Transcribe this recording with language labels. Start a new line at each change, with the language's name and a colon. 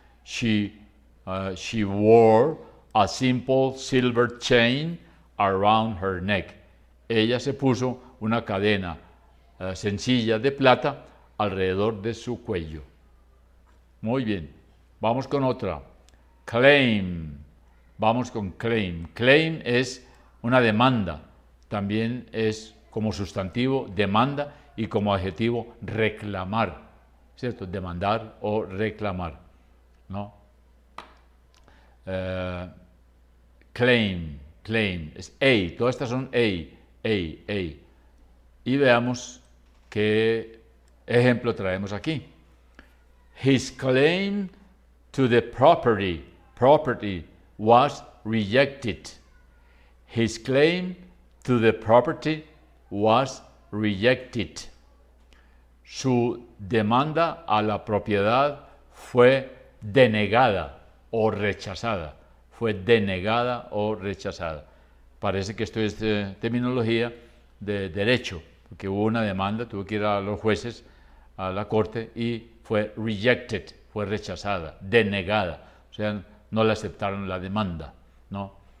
English: She wore a simple silver chain around her neck.
Spanish: Ella se puso una cadena sencilla de plata alrededor de su cuello. Muy bien, vamos con otra. Claim. Vamos con claim. Claim es una demanda. También es como sustantivo demanda y como adjetivo reclamar. ¿Cierto? Demandar o reclamar. ¿No? Claim. Es A. Todas estas son A. Y veamos qué ejemplo traemos aquí.
English: His claim to the property was rejected. His claim to the property was rejected.
Spanish: Su demanda a la propiedad fue denegada o rechazada. Fue denegada o rechazada. Parece que esto es terminología de derecho, porque hubo una demanda, tuvo que ir a los jueces, a la corte, y fue rejected, fue rechazada, denegada, o sea, no le aceptaron la demanda, ¿no?